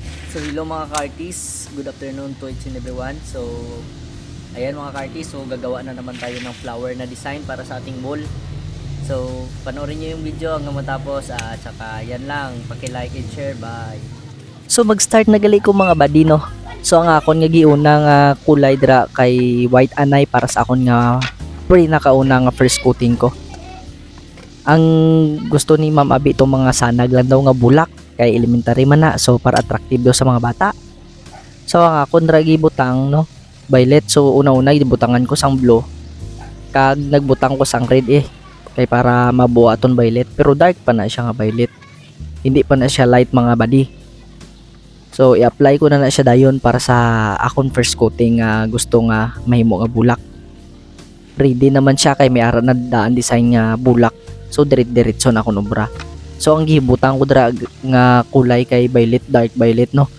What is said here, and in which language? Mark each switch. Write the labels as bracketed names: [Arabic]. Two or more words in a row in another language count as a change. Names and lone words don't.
[Filipino] So hello mga kartis, [English] good afternoon to each and everyone. [Filipino] So ayan mga kartis, so gagawa na naman tayo ng flower na design para sa ating wall. So panoorin nyo yung video hanggang matapos at saka yan lang, paki-like [English] and share, bye. [Hiligaynon] So mag-start na gali ko mga buddy no. So ang akon nga giuna nga kulay dra kay white anay para sa akon nga pinakauna nga [English] first coating [Hiligaynon] ko. Ang gusto ni Ma'am Abi itong mga sanag lang daw nga bulak kay elementary man na, so para attractive daw sa mga bata. So ang akon dra gibutang no violet, so una-una gibutangan ko sang blue kag nagbutang ko sang red kay para mabuo aton violet, pero dark pa na siya nga violet, hindi pa na siya light mga buddy. So i-apply ko na siya dayon para sa akon [English] first coating [Hiligaynon] nga gusto nga mahimo nga bulak. Ready naman siya kay may ara na daan design nga bulak. So diretso na akong obra. So ang gihibutan ko dra nga kulay kay violet, dark violet no.